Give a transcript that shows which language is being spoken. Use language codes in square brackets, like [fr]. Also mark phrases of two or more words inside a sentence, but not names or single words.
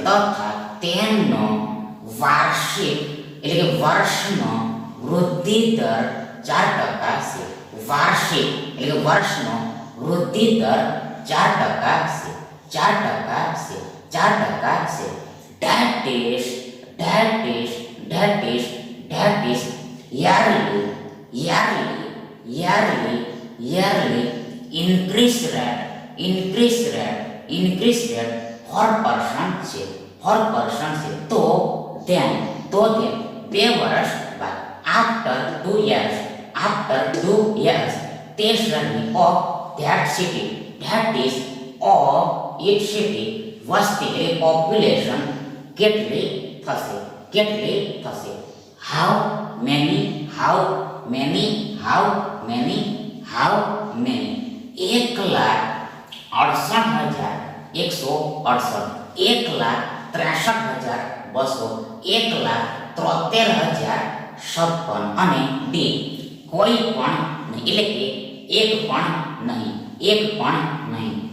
[gu] તથા તેમનો વાર્ષિક એટલે કે વર્ષનો વૃદ્ધિ દર 4% છે, વાર્ષિક એટલે કે વર્ષનો વૃદ્ધિ દર 4% છે, 4% છે. [en] That is yearly increase rate 4% છે, 4% છે. [gu] તો then 2 વર્ષ બાદ [en] after 2 years [gu] તે શહેરની [en] of that city that is of its city [gu] વસ્તી એટલે પોપ્યુલેશન કેટલી થશે? [en] How many how many [gu] 1,68,168, 1,63,200, 1,73,056 અને ડી કોઈ પણ નહીં, એટલે કે એક પણ નહીં, એક પણ નહીં.